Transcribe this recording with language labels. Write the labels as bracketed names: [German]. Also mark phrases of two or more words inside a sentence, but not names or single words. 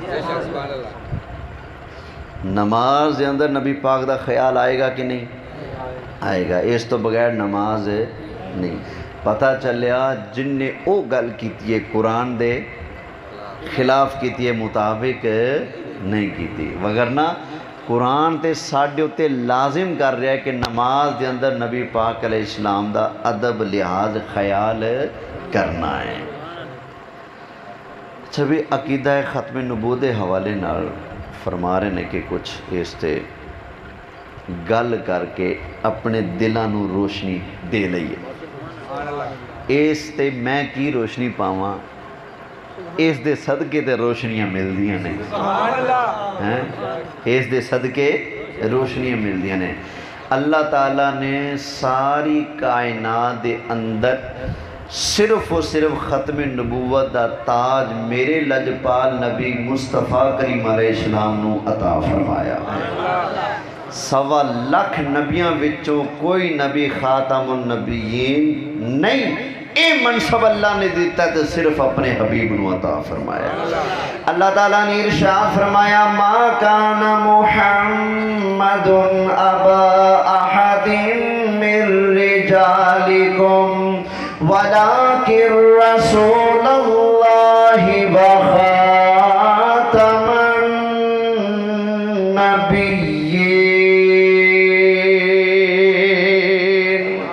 [Punjabi] نماز دے اندر نبی پاک دا خیال آئے گا کہ نہیں آئے گا؟ اس تو بغیر نماز نہیں۔ پتہ چلیا جن نے او گل کیتی ہے قرآن دے خلاف کیتی ہے، مطابق نہیں کیتی، وگرنہ قرآن تے ساڈے اتے لازم کر رہا ہے کہ نماز دے اندر نبی پاک علیہ السلام دا ادب لحاظ خیال کرنا ہے۔ اچھا بھی عقیدہ ختم نبوت دے حوالے نال فرما رہے ہیں کہ کچھ اس تے گل کر کے اپنے دلاں نو روشنی دے لئیے۔ اس تے میں کی روشنی پاواں، اس دے صدقے تے روشنیاں مل دیاں نے، اس دے صدقے روشنیاں مل دیاں نے۔ اللہ تعالیٰ نے ساری کائنات دے اندر صرف و صرف ختم نبوت دا تاج میرے لجپال نبی مصطفیٰ کریم علیہ السلام نو عطا فرمایا ہے۔ سوا لاکھ نبیاں وچوں کوئی نبی [Arabic] خاتم النبیین [Punjabi] نہیں، اے منصب اللہ نے دیتا تو صرف اپنے حبیب نو عطا فرمایا۔ [Urdu] اللہ تعالیٰ نے ارشاد فرمایا [Arabic] ما کان محمد ابا احد من رجالکم ولکن رسول اللہ وخاتم النبیین۔